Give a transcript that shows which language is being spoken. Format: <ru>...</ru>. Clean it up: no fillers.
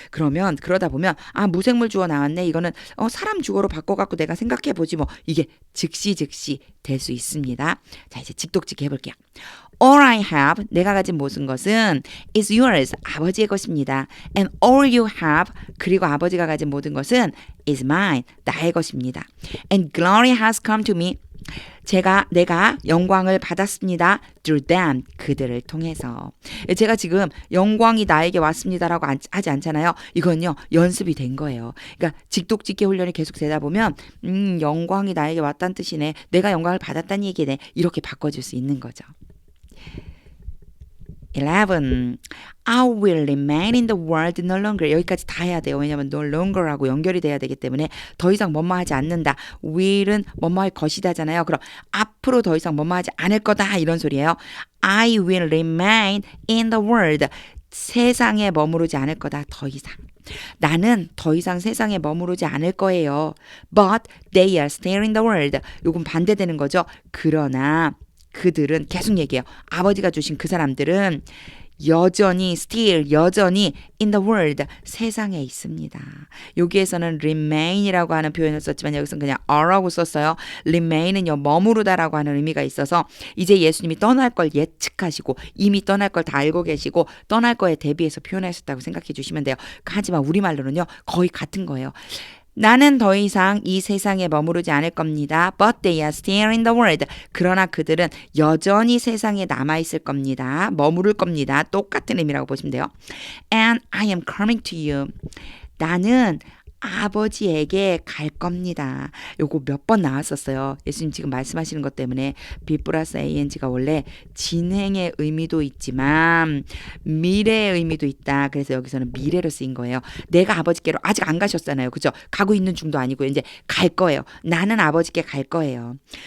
<ko>그러다 보면 무생물 주어 나왔네. 이거는 사람 주어로 바꿔갖고 내가 생각해보지 뭐 이게 즉시 될 수 있습니다. 자 이제 직독직 해볼게요.</ko> <en>All I have,</en> <ko>내가 가진 모든 것은</ko> <en>is yours,</en> <ko>아버지의 것입니다.</ko> <en>And all you have,</en> <ko>그리고 아버지가 가진 모든 것은</ko> <en>is mine,</en> <ko>나의 것입니다.</ko> <en>And glory has come to me,</en> <ko>내가 영광을 받았습니다.</ko> <en>through them,</en> <ko>그들을 통해서. 제가 지금 영광이 나에게 왔습니다라고 하지 않잖아요. 이건요, 연습이 된 거예요. 그러니까 직독직계 훈련이 계속 되다 보면 영광이 나에게 왔다는 뜻이네. 내가 영광을 받았다는 얘기네. 이렇게 바꿔줄 수 있는 거죠. 11.</ko> <en>I will remain in the world no longer.</en> <ko>여기까지 다 해야 돼요. 왜냐하면 no longer하고 연결이 돼야 되기 때문에 더 이상 뭐뭐 하지 않는다. will은 뭐뭐 할 것이다잖아요. 그럼 앞으로 더 이상 뭐뭐 하지 않을 거다. 이런 소리예요.</ko> <en>I will remain in the world.</en> <ko>세상에 머무르지 않을 거다. 더 이상. 나는 더 이상 세상에 머무르지 않을 거예요.</ko> <en>But they are still in the world.</en> <ko>요건 반대되는 거죠. 그러나 그들은 계속 얘기해요. 아버지가 주신 그 사람들은 여전히 still 여전히</ko> <en>in the world</en> <ko>세상에 있습니다. 여기에서는 remain이라고 하는 표현을 썼지만 여기서는 그냥 are라고 썼어요. remain은요 머무르다라고 하는 의미가 있어서 이제 예수님이 떠날 걸 예측하시고 이미 떠날 걸 다 알고 계시고 떠날 거에 대비해서 표현하셨다고 생각해 주시면 돼요. 하지만 우리말로는요 거의 같은 거예요. 나는 더 이상 이 세상에 머무르지 않을 겁니다.</ko> <en>But they are still in the world.</en> <ko>그러나 그들은 여전히 세상에 남아있을 겁니다. 머무를 겁니다. 똑같은 의미라고 보시면 돼요.</ko> <en>And I am coming to you.</en> <ko>나는 아버지에게 갈 겁니다. 요거 몇 번 나왔었어요. 예수님 지금 말씀하시는 것 때문에 be 플러스 ing가 원래 진행의 의미도 있지만 미래의 의미도 있다. 그래서 여기서는 미래로 쓰인 거예요. 내가 아버지께로 아직 안 가셨잖아요. 그죠? 가고 있는 중도 아니고 이제 갈 거예요. 나는 아버지께 갈 거예요.</ko>